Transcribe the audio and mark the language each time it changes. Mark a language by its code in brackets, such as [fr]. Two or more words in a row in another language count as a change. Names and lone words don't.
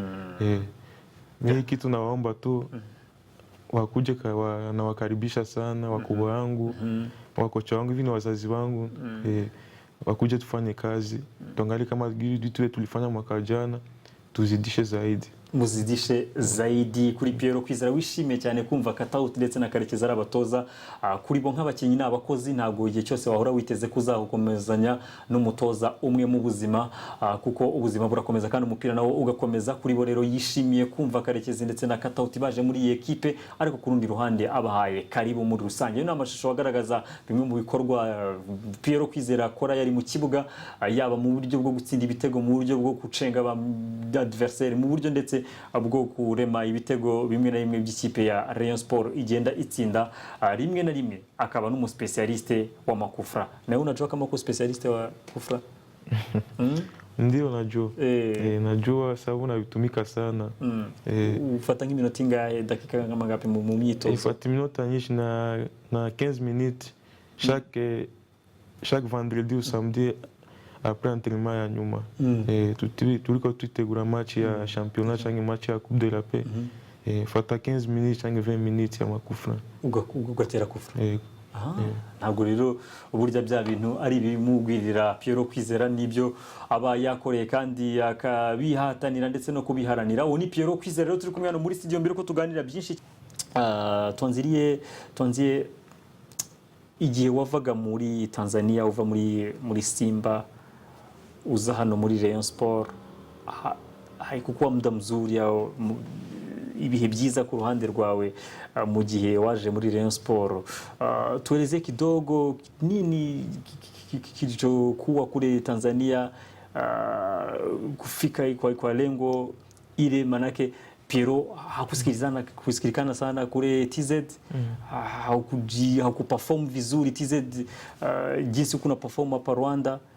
[sw] Mimi kitu nawaomba tu wakuje na wakaribisha sana wakubwa wangu, wakocha wangu hivi ni wazazi wangu. Wakuje tufanye kazi. Tuangalie kama vitu tulifanya mwaka jana tuzidishe zaidi. Muzidishe zaidi. [rw] Kuri Piero Kwizera, wishimiye cyane kumva Katauti ndetse na Karekezi ari abatoza kuri bo nk'abakinnyi n'abakozi, ntabwo igihe cyose wahora witeze kuzakomezanya n'umutoza umwe mu buzima, kuko ubuzima burakomeza kandi umupira nawo ugakomeza. Kuri bo rero yishimiye kumva Karekezi ndetse na Katauti baje muri iyi ekipe, ariko ku rundi ruhande abahaye karibu muri rusange. Ni amashusho agaragaza bimwe mu bikorwa Piero Kwizera akora yari mu kibuga, yaba mu buryo bwo gutsinda ibitego, mu buryo bwo gucenga adversaire, mu buryo ndetse bwo kurema ibitego bimwe na bimwe by'ikipe ya Rayon Sport igenda itsinda rimwe na rimwe. Akaba n'umuspecialiste wa makufra. [sw] Nawe unajua kama uko specialiste wa kufra? Ndio najua. Najua sababu navitumika sana. [rw] Ufata nk'iminota ingahe, [sw] dakika ngapi mu myitozo? [rw] Ifata iminota nyinshi na [fr] 15 minutes chaque vendredi ou samedi après entraînement [rw] ya nyuma. Tuliko tutegura match ya championnat cyangwa match ya [fr] Coupe de la Paix. [rw] Fata 15 minutes cyangwa 20 minutes ya makufra. Ugatera kufra. Ntabwo rero uburyo bya bintu ari bimugwirira Piero Kwizera, nibyo aba yakoreye kandi akabihatanira ndetse no kubiharanira. Uwo ni Piero Kwizera rero turi kumwe hano muri studio mbere ko tuganira byinshi. Twanziye igihe wavaga muri Tanzania uva muri Simba uza hano muri Rayon Sport, [sw] haikukuwa muda mzuri au [rw] ibihe byiza ku ruhande rwawe mu gihe waje muri Rayon Sport? [sw] Tueleze kidogo nini kilichokuwa kule Tanzania kufika kwa lengo ile, manake Piero hakusikilikana sana kule TZ, hakuperform vizuri TZ jinsi kuna perform hapa Rwanda.